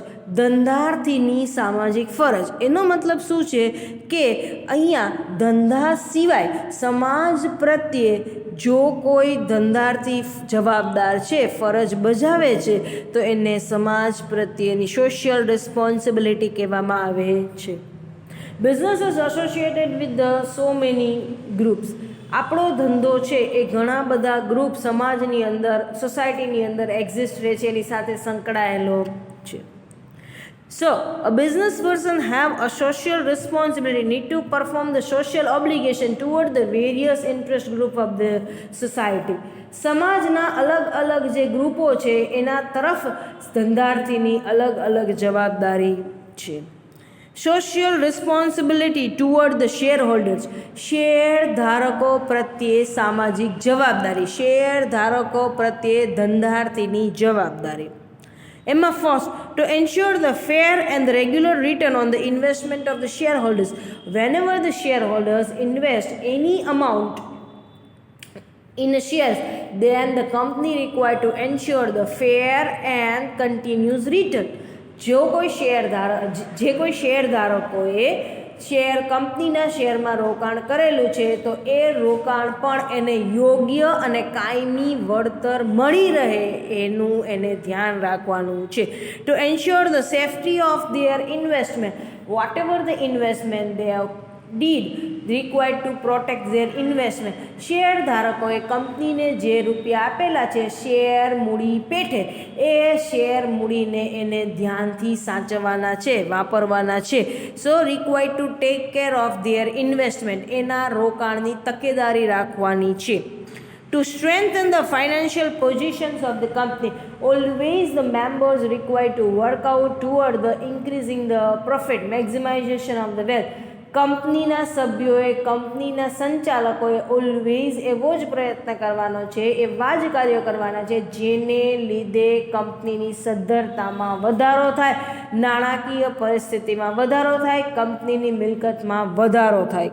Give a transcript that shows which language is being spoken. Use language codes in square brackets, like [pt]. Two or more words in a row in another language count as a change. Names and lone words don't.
[gu] ધંધાર્થીની સામાજિક ફરજ એનો મતલબ શું છે કે અહીંયા ધંધા સિવાય સમાજ પ્રત્યે જો કોઈ ધંધાર્થી જવાબદાર છે, ફરજ બજાવે છે તો એને સમાજ પ્રત્યેની [en] social responsibility [gu] કહેવામાં આવે છે. [en] Business is associated with the so many groups. [gu] આપણો ધંધો છે એ ઘણા બધા ગ્રુપ સમાજની અંદર, સોસાયટીની અંદર એક્ઝિસ્ટ રહે છે, એની સાથે સંકળાયેલો છે. [en] So, a business person have a social responsibility, need to perform the social obligation toward the various interest group of the society. [gu] સમાજના અલગ અલગ જે ગ્રુપો છે એના તરફ ધંધાર્થીની અલગ અલગ જવાબદારી છે. [en] social responsibility toward the share holders, [gu] શેર ધારકો પ્રત્યે સામાજિક જવાબદારી, શેર ધારકો પ્રત્યે ધંધાર્થીની જવાબદારી. એમાં ફર્સ્ટ, [en] to ensure the fair and the regular return on the investment of the shareholders. Whenever the shareholders invest any amount in the shares, then the company required to ensure the fair and continuous return. [gu] જે કોઈ શેરધારકોએ શેર કંપનીના શેરમાં રોકાણ કરેલું છે તો એ રોકાણ પણ એને યોગ્ય અને કાયમી વળતર મળી રહે એનું એને ધ્યાન રાખવાનું છે. [en] To ensure the safety of their investment, whatever the investment they have did required to protect their investment. [gu] શેર ધારકોએ કંપનીને જે રૂપિયા આપેલા છે શેર મૂડી પેઠે, એ શેર મૂડીને એને ધ્યાનથી સાચવવાના છે, વાપરવાના છે. [en] so required to take care of their investment, [gu] એના રોકાણની તકેદારી રાખવાની છે. [en] To strengthen the financial positions of the company, always the members required to work out toward the increasing the profit, maximization of the wealth. [gu] કંપનીના સભ્યોએ, કંપનીના સંચાલકોએ ઓલવેઝ એવો જ પ્રયત્ન કરવાનો છે, એવા જ કાર્યો કરવાના છે જેને લીધે કંપનીની સદ્ધરતામાં વધારો થાય, નાણાકીય પરિસ્થિતિમાં વધારો થાય, કંપનીની મિલકતમાં વધારો થાય.